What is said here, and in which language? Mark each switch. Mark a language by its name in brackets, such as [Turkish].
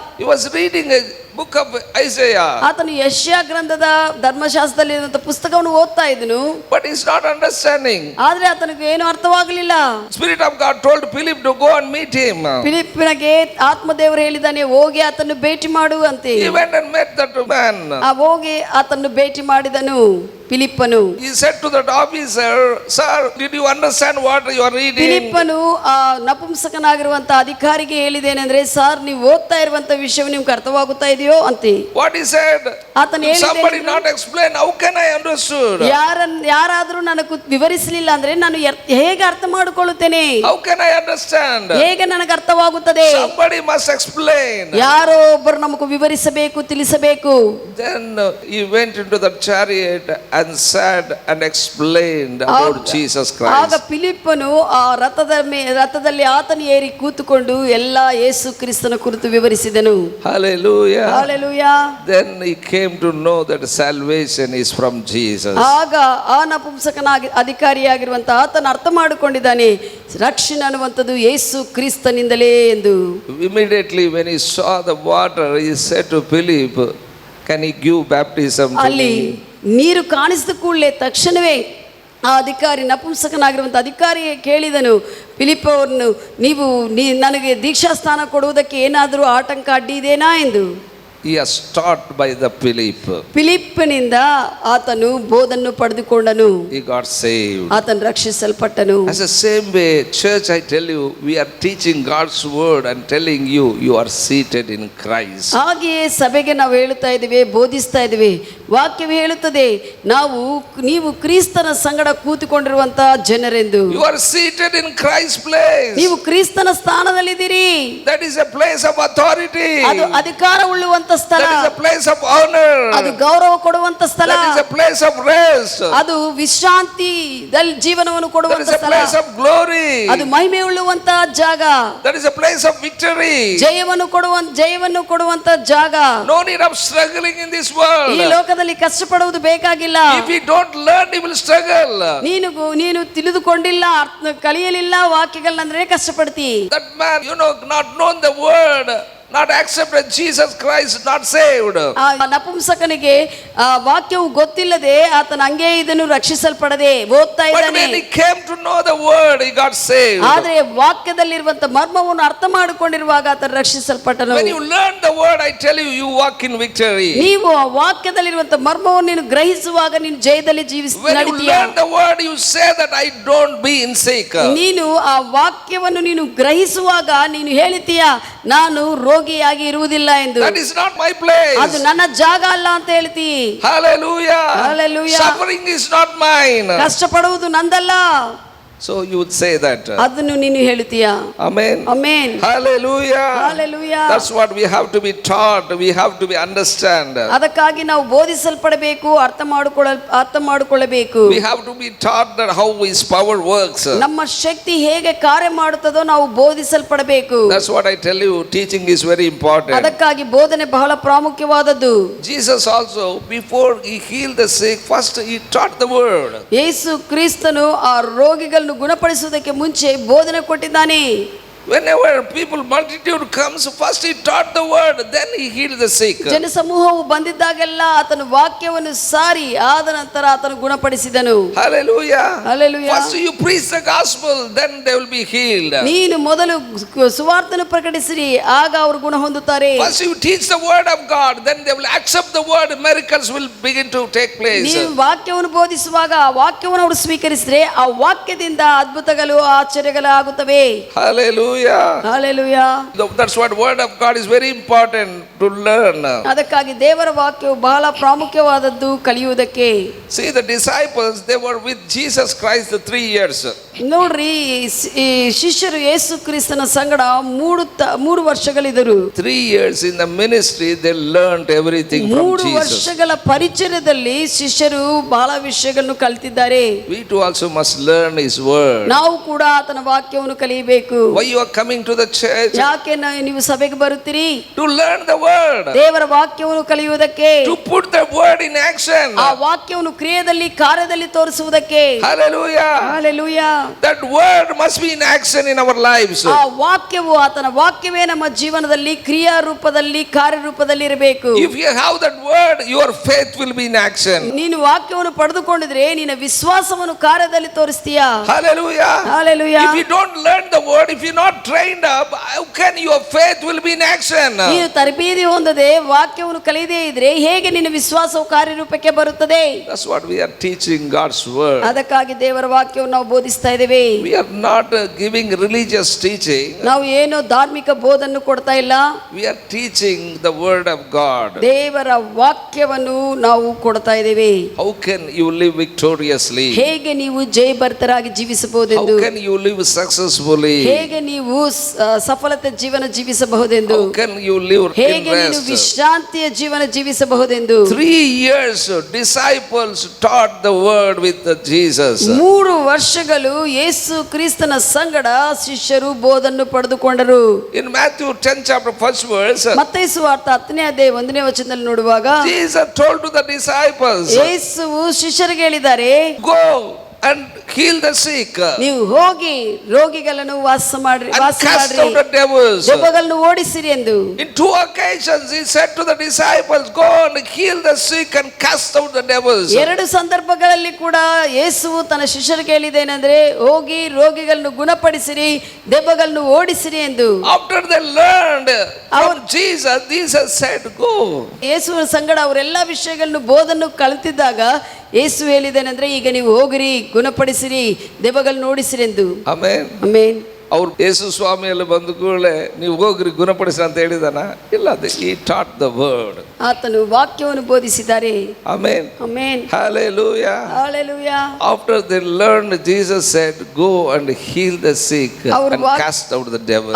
[English] he was reading a book of Isaiah. [Kannada] ಆತನು ಯೆಶಾಯ ಗ್ರಂಥದ ಧರ್ಮಶಾಸ್ತ್ರದಲ್ಲಿ ಇರುವಂತ ಪುಸ್ತಕವನ್ನು ಓದ್ತಾ ಇದ್ದನು. [English] But he's not understanding. [Kannada] ಆದ್ರೆ ಆತನಿಗೆ ಏನು ಅರ್ಥವಾಗಲಿಲ್ಲ. [English] Spirit of God told Philip to go and meet him. [Kannada] ಫಿಲಿಪ್ಪನಿಗೆ ಆತ್ಮದೇವರು ಹೇಳಿದಾನೆ, ಹೋಗಿ ಆತನ್ನು ಭೇಟಿ ಮಾಡು ಅಂತೆ. [English] He went and met that man. [Kannada] ಹೋಗಿ ಆತನ್ನು ಭೇಟಿ ಮಾಡಿದನು ಫಿಲಿಪ್ಪನು. [English] He said to that officer, sir, did you understand what you are reading? [Kannada] ಫಿಲಿಪ್ಪನು ಆ ನಪುಂಸಕನಾಗಿರುವಂತ ಅಧಿಕಾರಿಗೆ ಹೇಳಿದೇನೆಂದ್ರೆ, ಸರ್ ನೀವು ಓದ್ತಾ ಇರುವಂತ ವಿಷಯ ನಿಮ್ಗೆ ಅರ್ಥವಾಗುತ್ತಾ ಇದೆಯೋ ಅಂತೆ. [English] What he said? [Kannada] ಆತನು [English] Somebody not explain, how can I understood? [Kannada] ಯಾರಾದ್ರೂ ನನಗೆ ವಿವರಿಸಲಿಲ್ಲ ಅಂದ್ರೆ ನಾನು ಹೇಗೆ ಅರ್ಥ ಮಾಡಿಕೊಳ್ಳುತ್ತೇನೆ? [English] How can I understand? [Kannada] ಹೇಗೆ ನನಗೆ ಅರ್ಥವಾಗುತ್ತದೆ? [English] Somebody must explain. [Kannada] ಯಾರೋ ಒಬ್ಬರು ನಮಗೆ ವಿವರಿಸಬೇಕು, ತಿಳಿಸಬೇಕು. [English] Then he went into the chariot and sat and explained about Jesus [Kannada] ಆಗ [English] Christ. [Kannada] ಫಿಲಿಪ್ಪನು ಆ ರಥದಲ್ಲಿ ಆತನ ಏರಿ ಕೂತುಕೊಂಡು ಎಲ್ಲಾ ಯೇಸು ಕ್ರಿಸ್ತನ ಕುರಿತು ವಿವರಿಸಿದನು. [English] Hallelujah. [Kannada] Hallelujah. [English] Then he came to know that salvation is from Jesus. [Kannada] ಆಗ ಆ ನಪುಂಸಕನಾಗಿ ಅಧಿಕಾರಿಯಾಗಿರುವಂತ ಆತನ ಅರ್ಥ ಮಾಡಿಕೊಂಡಿದ್ದಾನೆ, ರಕ್ಷಣೆ ಅನ್ನುವಂಥದ್ದು ಯೇಸು ಕ್ರಿಸ್ತನಿಂದಲೇ ಎಂದು. [English] Immediately when he saw the water, he said to Philip, can he give baptism to [Kannada] ಅಲ್ಲಿ [English] me? [Kannada] ನೀರು ಕಾಣಿಸಿದ ಕೂಡಲೇ ತಕ್ಷಣವೇ ಆ ಅಧಿಕಾರಿ ನಪುಂಸಕನಾಗಿರುವಂಥ ಅಧಿಕಾರಿ ಕೇಳಿದನು, ಫಿಲಿಪ್ ಅವರನ್ನು, ನೀವು ನನಗೆ ದೀಕ್ಷಾಸ್ಥಾನ ಕೊಡುವುದಕ್ಕೆ ಏನಾದರೂ ಆಟಂಕ ಅಡ್ಡಿ ಇದೆನಾ ಎಂದು. [English] He was taught by the Philip. [Kannada] ಫಿಲಿಪ್ಪನಿಂದ ಆತನು ಬೋಧನ್ನು ಪಡೆದುಕೊಂಡನು. [English] He got saved. [Kannada] ಆತನು ರಕ್ಷಿಸಲ್ಪಟ್ಟನು. [English] As the same way, church, I tell you, we are teaching God's word and telling you, you are seated in Christ. [Kannada] ಹಾಗೆಯೇ ಸಭೆಗೆ ನಾವು ಹೇಳುತ್ತಾ ಇದ್ದೇವೆ, ಬೋಧಿಸ್ತಾ ಇದ್ದೇವೆ. ವಾಕ್ಯವು ಹೇಳುತ್ತದೆ, ನೀವು ಕ್ರಿಸ್ತನ ಸಂಗಡ ಕೂತುಕೊಂಡಿರುವಂತಹ ಜನರೆಂದು. [English] You are seated in Christ's place. [Kannada] ನೀವು ಕ್ರಿಸ್ತನ ಸ್ಥಾನದಲ್ಲಿದ್ದೀರಿ. [English] That is a place of authority. [Kannada] ಅದು ಅಧಿಕಾರ ಉಳ್ಳುವಂತ ಸ್ಥಳ. [English] That is a place of honor. [Kannada] ಅದು ಗೌರವ ಕೊಡುವಂತ ಸ್ಥಳ. [English] That is a place of rest. [Kannada] ಅದು ವಿಶ್ರಾಂತಿದಲ್ಲಿ ಜೀವನವನ್ನು ಕೊಡುವಂತ ಸ್ಥಳ. [English] That is a place of glory. [Kannada] ಅದು ಮಹಿಮೆ ಉಳ್ಳುವಂತ ಜಾಗ. [English] That is a place of victory. [Kannada] ಜಯವನ್ನು ಕೊಡುವಂತ ಜಾಗ. [English] No need of struggling in this world. [Kannada] ಈ ಲೋಕದಲ್ಲಿ ಕಷ್ಟಪಡುವುದು ಬೇಕಾಗಿಲ್ಲ. [English] If you don't learn, you will struggle. [Kannada] ನೀನು ತಿಳಿದುಕೊಂಡಿಲ್ಲ, ಕಲಿಯಲಿಲ್ಲ ವಾಕ್ಯಗಳನ್ನಂದ್ರೆ ಕಷ್ಟಪಡ್ತಿ. [English] That man, not known the word, not accepted Jesus Christ, not saved. [Kannada] ಆ ನಪುಂಸಕನಿಗೆ ಆ ವಾಕ್ಯವು ಗೊತ್ತಿಲ್ಲದೆ ಆತನ ಹಂಗೆ ಇದನ್ನು ರಕ್ಷಿಸಲ್ಪಡದೆ ಓದ್ತಾ [English] But [Kannada] ಇದ್ದಾನೆ. [English] when he came to know the word, he got saved. [Kannada] ಆದ್ರೆ ವಾಕ್ಯದಲ್ಲಿರುವಂತ ಮರ್ಮವನ್ನು ಅರ್ಥ ಮಾಡಿಕೊಂಡಿರುವಾಗ ಆತನು ರಕ್ಷಿಸಲ್ಪಟ್ಟನು. [English] When you learn the word, I tell you, you walk in victory. [Kannada] ನೀವು ಆ ವಾಕ್ಯದಲ್ಲಿರುವಂತ ಮರ್ಮವನ್ನು ನೀನು ಗ್ರಹಿಸುವಾಗ ನೀನು ಜಯದಲ್ಲಿ [English] When you learn the word, you say that I don't be in sick. [Kannada] ನೀನು ಆ ವಾಕ್ಯವನ್ನು ನೀನು ಗ್ರಹಿಸುವಾಗ ನೀನು ಹೇಳಿತೀಯ, ನಾನು ರೋಗಿಯಾಗಿ ಇರುವುದಿಲ್ಲ ಎಂದು. [English] That is not my place. [Kannada] ಅದು ನನ್ನ ಜಾಗ ಅಲ್ಲ ಅಂತ ಹೇಳ್ತಿ. [English] Hallelujah. Hallelujah. Suffering is not mine. [Kannada] ಕಷ್ಟಪಡುವುದು ನಂದಲ್ಲ. [English] So you would say that. [Kannada] ಅದನ್ನು ನೀನು ಹೇಳ್ತೀಯಾ? [English] Amen. Amen. Hallelujah. Hallelujah. That's what we have to be taught. We have to be understand. [Kannada] ಅದಕ್ಕಾಗಿ ನಾವು ಬೋಧಿಸಲ್ಪಡಬೇಕು, ಅರ್ಥ ಮಾಡಿಕೊಳ್ಳಬೇಕು. [English] We have to be taught that how His power works. [Kannada] ನಮ್ಮ ಶಕ್ತಿ ಹೇಗೆ ಕಾರ್ಯ ಮಾಡುತ್ತದೋ ನಾವು ಬೋಧಿಸಲ್ಪಡಬೇಕು. [English] That's what I tell you. Teaching is very important. [Kannada] ಅದಕ್ಕಾಗಿ ಬೋಧನೆ ಬಹಳ ಪ್ರಾಮುಖ್ಯವಾದದ್ದು. [English] Jesus also, before He healed the sick, first He taught the word. [Kannada] ಯೇಸು ಕ್ರಿಸ್ತನು ಆ ರೋಗಿಗಳನ್ನು ಗುಣಪಡಿಸುವುದಕ್ಕೆ ಮುಂಚೆ ಬೋಧನೆ ಕೊಟ್ಟಿದ್ದಾನೆ. [English] Whenever people multitude comes, first he taught the word, then he healed the sick. [Kannada] ಜನಸಮೂಹವು ಬಂದಿದ್ದಾಗೆಲ್ಲ ಆತನು ವಾಕ್ಯವನ್ನು ಸಾರಿ ಆದ ನಂತರ ಆತನು ಗುಣಪಡಿಸಿದನು. [English] Hallelujah. Hallelujah. First you preach the gospel, then they will be healed. [Kannada] ನೀನು ಮೊದಲು ಸುವಾರ್ತೆಯನ್ನು ಪ್ರಕಟಿಸಿರಿ, ಆಗ ಅವರು ಗುಣ ಹೊಂದುತ್ತಾರೆ. [English] First you teach the word of God, then they will accept the word, miracles will begin to take place. [Kannada] ನೀವು ವಾಕ್ಯವನ್ನು ಬೋಧಿಸುವಾಗ ಆ ವಾಕ್ಯವನ್ನು ಅವರು ಸ್ವೀಕರಿಸಿದ್ರೆ ಆ ವಾಕ್ಯದಿಂದ ಅದ್ಭುತಗಳು ಆಶ್ಚರ್ಯಗಳು ಆಗುತ್ತವೆ. [English] Hallelujah. Hallelujah. That's what word of God is very important to learn. [Kannada] ಅದಕ್ಕಾಗಿ ದೇವರ ವಾಕ್ಯವು ಬಹಳ ಪ್ರಾಮುಖ್ಯವಾದದ್ದು ಕಲಿಯುವುದಕ್ಕೆ. [English] See, the disciples, they were with Jesus Christ the 3 years. [Kannada] ನೋಡ್ರಿ, ಈ ಶಿಷ್ಯರು ಯೇಸು ಕ್ರಿಸ್ತನ ಸಂಗಡ 3 ವರ್ಷಗಳಿದ್ದರು. [English] 3 years in the ministry, they learned everything from [Kannada] 3 [English] Jesus. [Kannada] ವರ್ಷಗಳ ಪರಿಚಯದಲ್ಲಿ ಶಿಷ್ಯರು ಬಹಳ ವಿಷಯಗಳನ್ನು ಕಲಿತಿದ್ದಾರೆ. [English] We too also must learn His word. [Kannada] ನಾವು ಕೂಡ ಆತನ ವಾಕ್ಯವನ್ನು ಕಲಿಯಬೇಕು. [English] Why you are coming to the church? [Kannada] ಯಾಕೆ ನೀವು ಸಭೆಗೆ ಬರುತ್ತೀರಿ? [English] To learn the word. [Kannada] ದೇವರ ವಾಕ್ಯವನ್ನು ಕಲಿಯುವುದಕ್ಕೆ. [English] To put the word in action. [Kannada] ಆ ವಾಕ್ಯವನ್ನು ಕ್ರಿಯೆಯಲ್ಲಿ ಕಾರ್ಯದಲ್ಲಿ ತೋರಿಸುವುದಕ್ಕೆ. [English] Hallelujah. Hallelujah. That word must be in action in our lives. [Kannada] ಆ ವಾಕ್ಯವು ಆತನ ವಾಕ್ಯವೇ ನಮ್ಮ ಜೀವನದಲ್ಲಿ ಕ್ರಿಯಾ ರೂಪದಲ್ಲಿ ಕಾರ್ಯರೂಪದಲ್ಲಿ ಇರಬೇಕು. [English] If you have that word, your faith will be in action. [Kannada] ನೀನು ವಾಕ್ಯವನ್ನು ಪಡೆದುಕೊಂಡಿದ್ರೆ ನಿನ್ನ ವಿಶ್ವಾಸವನ್ನು ಕಾರ್ಯದಲ್ಲಿ ತೋರಿಸ್ತೀಯಾ? [English] Hallelujah. Hallelujah. If you don't learn the word, if you're not trained up, how can your faith will be in action? [Kannada] ನೀನು ತರಬೇತಿ ಹೊಂದದೆ ವಾಕ್ಯವನ್ನು ಕಲಿಯದೇ ಇದ್ರೆ ಹೇಗೆ ನಿನ್ನ ವಿಶ್ವಾಸವು ಕಾರ್ಯರೂಪಕ್ಕೆ ಬರುತ್ತದೆ? [English] That's what we are teaching, God's word. [Kannada] ಅದಕ್ಕಾಗಿ ದೇವರ ವಾಕ್ಯವನ್ನು ನಾವು ಬೋಧಿಸ್ತಾ ಇದ್ದೇವೆ. [English] We are not giving religious teaching. [Kannada] ನಾವು ಏನು ಧಾರ್ಮಿಕ ಬೋಧನ್ನು ಕೊಡ್ತಾ ಇಲ್ಲ. [English] We are teaching the word of God. [Kannada] ದೇವರ ವಾಕ್ಯವನ್ನು ನಾವು ಕೊಡ್ತಾ ಇದ್ದೇವೆ. [English] How can you live victoriously? [Kannada] ಹೇಗೆ ನೀವು ಜಯಭರಿತರಾಗಿ ಜೀವಿಸಬಹುದೆಂದು. [English] How can you live successfully? [Kannada] ಹೇಗೆ ನೀವು ಸಫಲತೆ ಜೀವನ ಜೀವಿಸಬಹುದೆಂದು. [English] How can you live [Kannada] ಹೇಗೆ [English] in [Kannada] ನೀನು [English] rest? [Kannada] ವಿಶ್ರಾಂತಿಯ ಜೀವನ ಜೀವಿಸಬಹುದೆಂದು. [English] 3 years disciples taught the word with Jesus. [Kannada] 3 ವರ್ಷಗಳು ಯೇಸು ಕ್ರಿಸ್ತನ ಸಂಗಡ ಶಿಷ್ಯರು ಬೋಧನ್ನು ಪಡೆದುಕೊಂಡರು. [English] In Matthew 10 chapter 1st verse, [Kannada] ಮತ್ತಾಯ ಸುವಾರ್ತೆ 10ನೇ ಅಧ್ಯಾಯ 1ನೇ ವಚನದಲ್ಲಿ ನೋಡುವಾಗ [English] Jesus told to the disciples, [Kannada] ಯೇಸುವು ಶಿಷ್ಯರಿಗೆ ಹೇಳಿದ್ದಾರೆ, [English] go and heal the sick [Kannada] ನೀವು ಹೋಗಿ ರೋಗಿಗಳನ್ನು ವಾಸಿ [English] and cast [Kannada] ಮಾಡ್ರಿ, [English] out the devils. [Kannada] ದೆವ್ವಗಳನ್ನು ಓಡಿಸಿರಿ ಎಂದು. [English] In 2 occasions he said to the disciples, go and heal the sick and cast out the devils. [Kannada] 2 ಸಂದರ್ಭಗಳಲ್ಲಿ ಕೂಡ ಯೇಸುವು ತನ್ನ ಶಿಷ್ಯರಿಗೆ ಹೇಳಿದ್ದೇನೆಂದ್ರೆ, ಹೋಗಿ ರೋಗಿಗಳನ್ನು ಗುಣಪಡಿಸಿರಿ, ದೆವ್ವಗಳನ್ನು ಓಡಿಸಿರಿ ಎಂದು. [English] After they learned from Jesus, Jesus said, go. [Kannada] ಯೇಸುವಿನ ಸಂಗಡ ಅವರೆಲ್ಲ ವಿಷಯಗಳನ್ನು ಬೋಧನ್ನು ಕಲಿತಿದ್ದಾಗ ಯೇಸು ಹೇಳಿದ್ದೇನೆಂದ್ರೆ, ಈಗ ನೀವು ಹೋಗಿರಿ, ಗುಣಪಡಿಸಿರಿ, ದೆವ್ವಗಳನ್ನು ಓಡಿಸಿರಿ ಎಂದು. [English] Amen. [Kannada] ಆಮೆನ್. ಅವ್ರು ಯೇಸು ಸ್ವಾಮಿಯಲ್ಲಿ ಬಂದ ಕೂಡಲೇ ನೀವು ಹೋಗ್ರಿ ಗುಣಪಡಿಸಿ ಅಂತ ಹೇಳಿದಾನ? ಇಲ್ಲ, [English] he taught the word. [Kannada] ಆತನು ವಾಕ್ಯವನ್ನು ಬೋಧಿಸಿದ್ದಾರೆ. [English] Amen. [Kannada] Amen. [English] Hallelujah. Hallelujah. After they learned, Jesus said, go and heal the sick and cast out the devils.